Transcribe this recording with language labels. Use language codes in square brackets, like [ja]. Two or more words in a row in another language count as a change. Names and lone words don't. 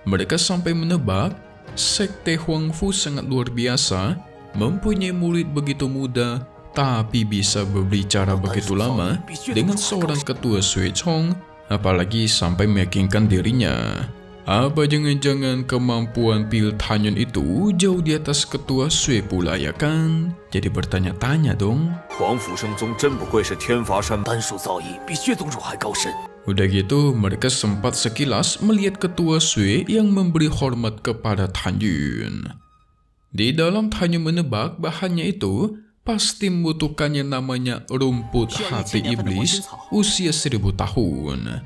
[id] mereka sampai menebak Sekte Huangfu sangat luar biasa, mempunyai murid begitu muda, tapi bisa berbicara begitu lama dengan seorang ketua Sui Chong, apalagi sampai meyakinkan dirinya. Apa jangan-jangan kemampuan Pil Tanyun itu jauh di atas ketua Sui pula ya kan? Jadi bertanya-tanya dong. [zh] 皇甫生宗真不愧是天罚山，丹术造诣比薛宗主还高深。 [id] Udah gitu, mereka sempat sekilas melihat ketua Sui yang memberi hormat kepada Tanyun. Di dalam Tanyun menebak bahannya itu pasti membutuhkannya namanya rumput hati iblis usia 1000 tahun.